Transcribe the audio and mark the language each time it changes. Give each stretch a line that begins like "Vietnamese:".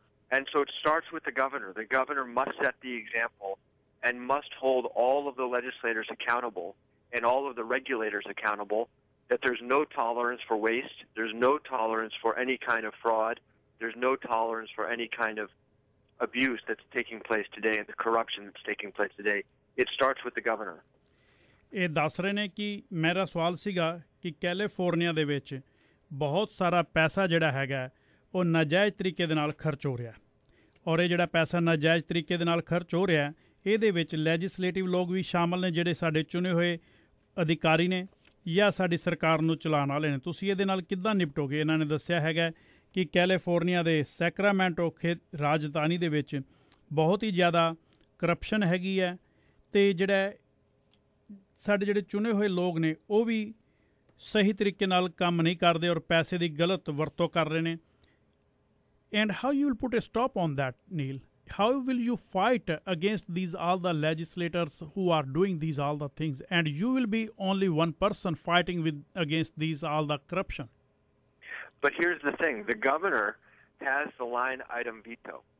English: And so it starts with the governor. The governor must set the example and must hold all of the legislators accountable and all of the regulators accountable that there's no tolerance for waste. There's no tolerance for any kind of fraud. There's no tolerance for any kind of abuse that's taking place today and the corruption that's taking place today. It starts with the governor.
Punjabi: ਇਹ ਦੱਸ ਰਹੇ ਨੇ ਕਿ ਮੇਰਾ ਸਵਾਲ ਸੀਗਾ ਕਿ California ਦੇ ਵਿੱਚ ਬਹੁਤ ਸਾਰਾ ਪੈਸਾ ਜਿਹੜਾ ਹੈਗਾ ਉਹ ਨਾਜਾਇਜ਼ ਤਰੀਕੇ ਦੇ ਨਾਲ ਖਰਚ ਹੋ ਰਿਹਾ, ਔਰ ਇਹ ਜਿਹੜਾ ਪੈਸਾ ਨਾਜਾਇਜ਼ ਤਰੀਕੇ ਦੇ ਨਾਲ ਖਰਚ ਹੋ ਰਿਹਾ ਇਹਦੇ ਵਿੱਚ ਲੈਜਿਸਲੇਟਿਵ ਲੋਕ ਵੀ ਸ਼ਾਮਲ ਨੇ ਜਿਹੜੇ ਸਾਡੇ ਚੁਣੇ ਹੋਏ ਅਧਿਕਾਰੀ ਨੇ ਜਾਂ ਸਾਡੀ ਸਰਕਾਰ ਨੂੰ ਚਲਾਉਣ ਵਾਲੇ ਨੇ। ਤੁਸੀਂ ਇਹਦੇ ਨਾਲ ਕਿੱਦਾਂ ਨਿਪਟੋਗੇ? ਇਹਨਾਂ ਨੇ ਦੱਸਿਆ ਹੈਗਾ ਕਿ ਕੈਲੀਫੋਰਨੀਆ ਦੇ ਸੈਕਰਾਮੈਂਟੋ ਰਾਜਧਾਨੀ ਦੇ ਵਿੱਚ ਬਹੁਤ ਹੀ ਜ਼ਿਆਦਾ ਕਰਪਸ਼ਨ ਹੈਗੀ ਹੈ ਅਤੇ ਜਿਹੜਾ ਸਾਡੇ ਜਿਹੜੇ ਚੁਣੇ ਹੋਏ ਲੋਕ ਨੇ ਉਹ ਵੀ ਸਹੀ ਤਰੀਕੇ ਨਾਲ ਕੰਮ ਨਹੀਂ ਕਰਦੇ ਔਰ ਪੈਸੇ ਦੀ ਗਲਤ ਵਰਤੋਂ ਕਰ ਰਹੇ ਨੇ।
English: And how you will put a stop on that, Neel? How will you fight against these all the legislators who are doing these all the things, and you will be only one person fighting against these all the corruption? But here's the thing: the governor has the line item veto.